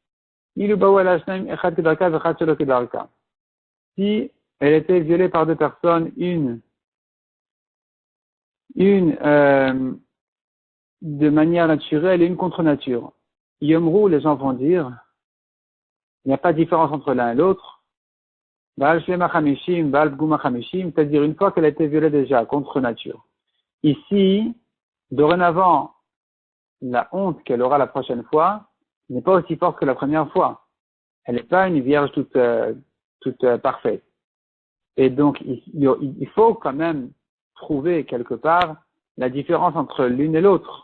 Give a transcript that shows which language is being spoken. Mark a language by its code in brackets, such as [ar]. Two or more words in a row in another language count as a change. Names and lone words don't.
[fr] Si elle était violée par deux personnes, une de manière naturelle et une contre nature. Yomru, les gens vont dire, il n'y a pas de différence entre l'un et l'autre. [he] בעל שלמה חמישים בעל פגומה חמישים, [fr] c'est-à-dire une fois qu'elle a été violée déjà contre nature. Ici, dorénavant, la honte qu'elle aura la prochaine fois n'est pas aussi forte que la première fois. Elle n'est pas une vierge toute parfaite. Et donc, il faut quand même trouver quelque part la différence entre l'une et l'autre.